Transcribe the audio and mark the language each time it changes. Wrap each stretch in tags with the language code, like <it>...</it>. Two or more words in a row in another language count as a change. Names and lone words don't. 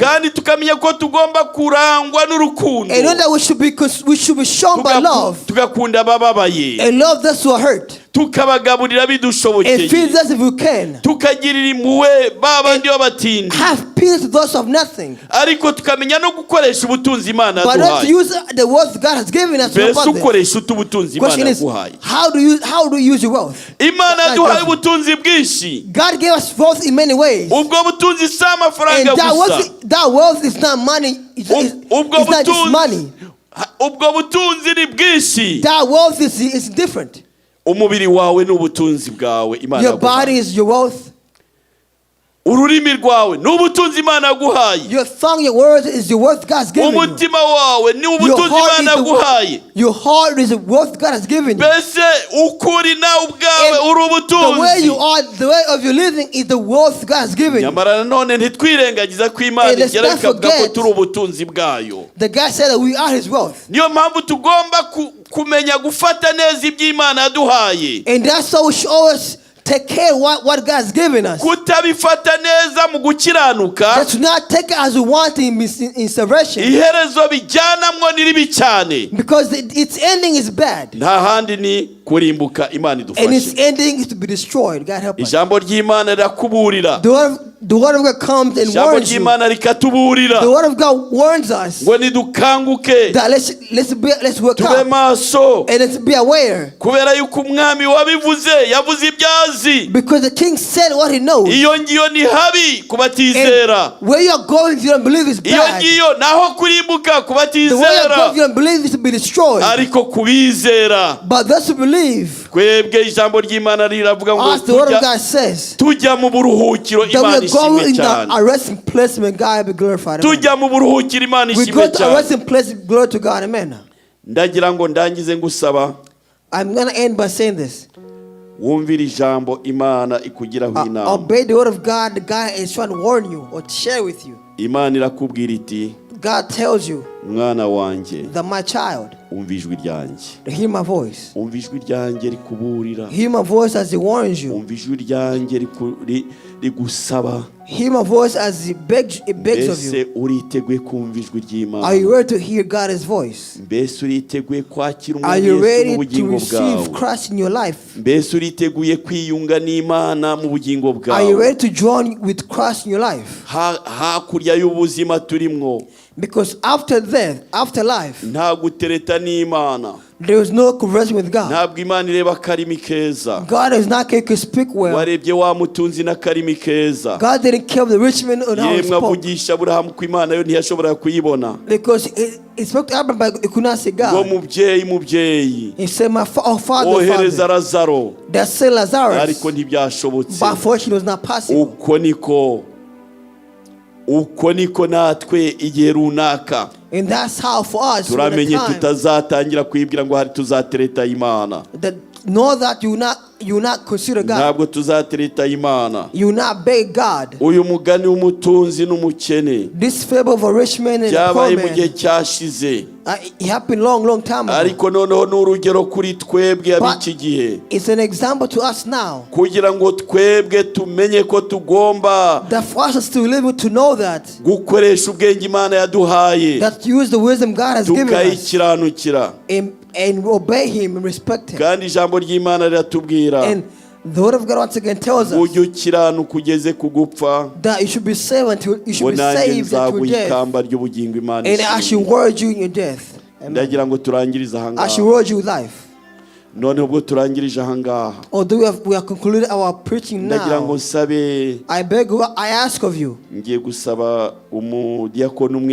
<rw>Kandi tukamenya ko tugomba kurangwa n'urukundo.</rw> <en>And know that we should be shown by love.</en> <rw>Tugakunda abababaye.</rw> <en>And love those who are hurt.</en> <rw>Tukabagaburira bidushobokeye.</rw> <en>And feed us if we can.</en> <rw>Tukagirira impuhwe babandi babatindi.</rw> <en>Have peace to those of nothing.</en> <rw>Ariko tukamenya no gukoresha ubutunzi Imana yaduhaye.</rw> <en>But not to use the wealth God has given us.</en> <rw>Mbese ukoresha ubutunzi Imana yaguhaye.</rw> <en>How do you use your wealth?</en> <rw>Imana yaduhaye ubutunzi bwinshi.</rw> <en>God gave us wealth in many ways.</en> <rw>Ubwo butunzi si amafaranga gusa.</rw> <en>That wealth is not money. It's not just money.</en> <rw>Ubwo butunzi ni bwinshi.</rw> <en>That wealth is different.</en> <rw>Umubiri wawe n'ubutunzi bwawe Imana yaguhaye.</rw> <en>Your body is your wealth.</en> <rw>Ururimi rwawe n'ubutunzi Imana yaguhaye.</rw> <en>Your tongue, your words is your wealth God's given you.</en> <rw>Umutima wawe ni ubutunzi Imana yaguhaye.</rw> <en>Your heart is the wealth God has given you.</en> <rw>Mbese ukuri nawe ubwawe uri ubutunzi.</rw> <en>The way you are, the way of your living is the wealth God has given you.</en> <rw>Nyamara nanone ntitwirengagiza ko Imana igera ikavuga ko turi ubutunzi bwayo.</rw> <en>The God said that we are His wealth.</en> <rw>Niyo mpamvu tugomba kumenya gufata neza iby'Imana yaduhaye.</rw> <en>And that's how we should always take care of what God has given us.</en> <rw>Kutabifata neza mu gukiranuka.</rw> <en>That to not take it as we want in salvation.</en> <rw>Iherezo bijyanamwo ni ribi cyane.</rw> <en>Because its ending is bad.</en> <rw>Nta handi ni kurimbuka Imana idufashe.</rw> <en>And its ending is to be destroyed. God help us.</en> <rw>Ijambo ry'Imana rirakuburira.</rw> <en>The word of God comes and warns you. The word of God warns us.</en> <rw>Ngo nidukanguke.</rw> <en>That let's wake</en> <rw>Tube</rw> <en>up.</en> <rw>maso.</rw> <en>And let's be aware.</en> <rw>Kubera yuko umwami wabivuze yavuze ibyazi.</rw> <en>Because the king said what he knows.</en> <rw>Iyo ngiyo ni habi kubatizera.</rw> <en>Where you are going if you don't believe is bad.</en> <rw>Iyo ngiyo naho kurimbuka kubatizera.</rw> <en>The way you are going if you don't believe is to be destroyed.</en> <rw>Ariko kubizera.</rw> <en>But those who believe.</en> <rw>Kwebwe ijambo ry'Imana riravuga ngo</rw> <en>as the word of God says.</en> <rw>Tujya mu buruhukiro Imana ishimwe cyane.</rw> <en>A resting place when God be glorified.</en> <rw>Tujya mu buruhukiro Imana ishimwe cyane.</rw> <en>We go to a resting place, glory to God, amen.</en> <rw>Ndagira ngo ndangize ngusaba.</rw> <en>I'm going to end by saying this.</en> <rw>Wumvira ijambo Imana ikugiraho inama.</rw> <en>Obey the word of God. The God is trying to warn you or to share with you.</en> <rw>Imana irakubwira iti.</rw> <en>God tells you.</en> <rw>Mwana wanjye.</rw> <en>That my child.</en> <rw>Umva ijwi ryanjye.</rw> <en>Hear my voice.</en> <rw>Umva ijwi ryanjye rikuburira.</rw> <en>Hear my voice as He warns you.</en> <rw>Umva ijwi ryanjye rigusaba.</rw> <en>Hear my voice as He begs of you.</en> <rw>Mbese uriteguye kumva ijwi ry'Imana?</rw> <en>Are you ready to hear God's voice?</en> <rw>Mbese uriteguye kwakira</rw> <en>Are you ready to</en> <rw>bwawe?</rw> <en>receive Christ in your life?</en> <rw>Mbese uriteguye kwiyunga n'Imana mu bugingo bwawe?</rw> <en>Are you ready to join with Christ in your life?</en> <rw>Hakurya y'ubuzima turimwo.</rw> <en>Because after death, after life,</en> <rw>nta gutereta n'Imana.</rw> <en>There is no conversing with God.</en> <rw>Ntabwo Imana ireba karimi keza.</rw> <en>God is not able to speak well.</en> <rw>Warebye wa mutunzi na karimi keza.</rw> <en>God didn't kill the rich man on how he spoke.</en> <rw>Avugisha Aburahamu ko Imana yo ntiyashobora kuyibona.</rw> <en>Because he spoke to Abraham but he could not see God.</en> <rw>Ngo mubyeyi.</rw> <en>He said, my father,</en> <rw>ohereza Lazaro.</rw> <en>That sent Lazarus.</en> <rw>Ariko ntibyashobotse.</rw> <en>But unfortunately it was not possible.</en> <rw>Uko niko natwe igihe runaka.</rw> <en>And that's how for us</en> <rw>turamenye tutazatangira kwibwira ngo hari tuzatereta Imana.</rw> <en>That know that you not you will not consider God.</en> <rw>ntabwo tuzatereta Imana.</rw> <en>You will not beg God.</en> <rw>Uyu mugani w'umutunzi n'umukene</rw> <en>This fable of a rich man and a poor</en> <rw>byabaye mu gihe</rw> <en>man,</en> <rw>cyashize,</rw> <en>it happened long time ago.</en> <rw>ariko noneho n'urugero kuri twebwe ab'iki gihe,</rw> <en>It's an example to us now.</en> <rw>kugira ngo twebwe tumenye ko tugomba</rw> <en>That for us to live to know that</en> <rw>gukoresha ubwenge Imana yaduhaye</rw> <en>that use the wisdom God has given us</en> <rw>tukayikiranukira.</rw> <en>and obey Him and respect Him.</en> <rw>Kandi ijambo ry'Imana riratubwira</rw> <en>And the word of God once again tells us</en> <rw>ujye ukiranuka ugeze ku gupfa,</rw> <en>that you should be saved until you should be</en> <rw>nanjye</rw> <en>saved until</en> <rw>nzaguha</rw> <en>death,</en> <rw>ikamba ry'ubugingo Imana</rw> <en>and I should</en> <rw>ishimwe.</rw> <en>reward you in your death. Amen.</en> <rw>Ndagira ngo turangirize aha</rw> <en>I should</en> <rw>ngaha.</rw> <en>reward you life.</en> <rw>None ubwo turangirije aha ngaha,</rw> <en>Although we have concluded our preaching</en> <rw>ndagira ngo</rw> <en>now,</en> <rw>nsabe,</rw> <en>I ask of you,</en> <rw>ngiye gusaba umudiakoni umwe</rw>